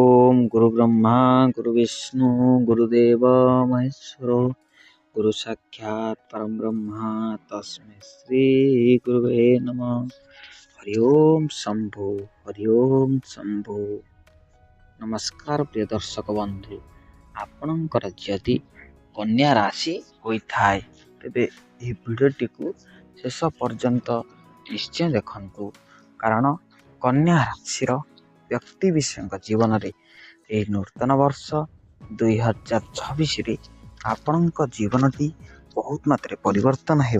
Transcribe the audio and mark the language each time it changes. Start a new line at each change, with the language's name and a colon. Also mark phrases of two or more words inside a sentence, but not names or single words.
Sanskrit: ओम गुरु ब्रह्मा गुरु विष्णु गुरुदेव महेश्वरो गुरु साक्षात परम ब्रह्मा तस्मै श्री गुरुवे नमः। हरि ओम शंभु हरि ओम शंभु।
Odia: ନମସ୍କାର ପ୍ରିୟ ଦର୍ଶକ ବନ୍ଧୁ, ଆପଣକର ଯଦି କନ୍ୟା ରାଶି ହୋଇଥାୟ ତେବେ ଏହି ଭିଡ଼ିଓଟିକୁ ଶେଷ ପର୍ଯ୍ୟନ୍ତ ନିଶ୍ଚୟ ଦେଖନ୍ତୁ, କାରଣ କନ୍ୟା ରାଶିର ବ୍ୟକ୍ତି ବିଶେଷଙ୍କ ଜୀବନରେ ଏହି ନୂତନ ବର୍ଷ 2026ରେ ଆପଣଙ୍କ ଜୀବନଟି ବହୁତ ମାତ୍ରାରେ ପରିବର୍ତ୍ତନ ହେବ।